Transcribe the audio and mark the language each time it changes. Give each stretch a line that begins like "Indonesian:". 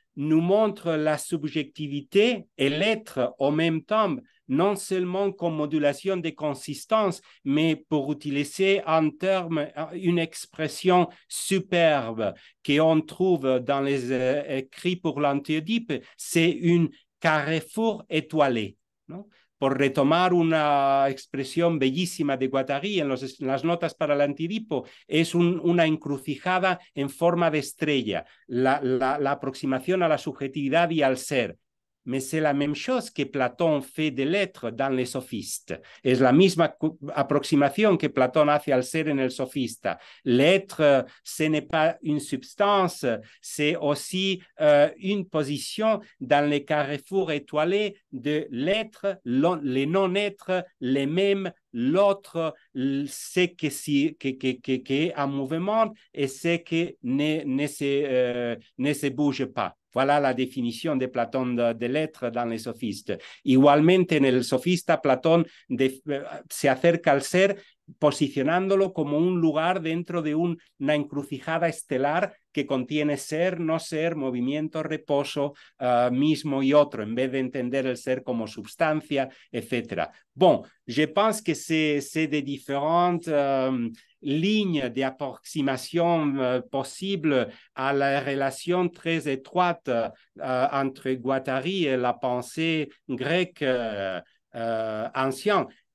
French: nous montre la subjectivité et l'être en même temps, non seulement comme modulation de consistance, mais pour utiliser en terme une expression superbe qu'on trouve dans les écrits pour l'Antiope, c'est une carrefour étoilé,
Spanish: ¿no? Por retomar una expresión bellísima de Guattari en las notas para el Antidipo, es una encrucijada en forma de estrella, la aproximación a la subjetividad y al ser.
French: Mais c'est la même chose que Platón fait de l'être dans les sophistes.
Spanish: Es la misma aproximación que Platón hace al ser en el sofista.
French: L'être, ce n'est pas une substance, c'est aussi une position dans les carrefours étoilés de l'être, les non-êtres, les mêmes, l'autre, ce qui est en mouvement et ce qui ne se bouge pas. Voilà la
Spanish: definición
French: de Platón de l'être dans les sophistes.
Spanish: Igualmente, en el sofista, Platón se acerca al ser posicionándolo como un lugar dentro de una encrucijada estelar que contiene ser, no ser, movimiento, reposo, mismo y otro, en vez de entender el ser como substancia, etc.
French: Bon, je pense que c'est des différentes lignes d'approximation possibles à la relation très étroite entre Guattari et la pensée grecque ancienne.